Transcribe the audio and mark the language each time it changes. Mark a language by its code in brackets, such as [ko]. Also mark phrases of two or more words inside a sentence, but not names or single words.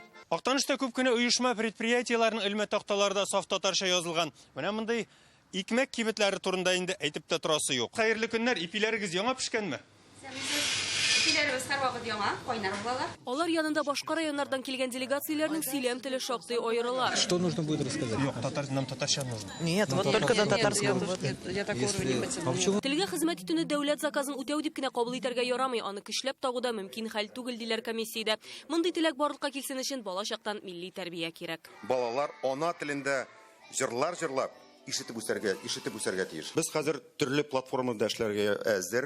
[tt] Актанышта күп кенә оешма предприятиеләрнең элмә такталарында саф татарча язылган. Менә мондай икмәк кибетләре турында инде әйтеп тә торасы юк. Хәерле көннәр, ипиләрегез яңа пешкәнме? Алар янында башка районнардан килгән делегацияләрнең сөйләм теле шактый аерыла. [ru] Что нужно будет рассказать? Юк, нам татарча нужно. Нет, вот только на татарском. Я такого не понимаю. [tt] Телгә хезмәт итүне дәүләт заказын үтәү дип кенә кабул итәргә ярамый, аны көчләп тагуда мөмкин хәл түгел диләр комиссиядә. Мондый теләк барлыкка килсен өчен бала чактан милли тәрбия кирәк. Балалар ана телендә җырлар җырлап ишетеп үсәргә тиеш. Без хәзер төрле платформада эшләргә әзер.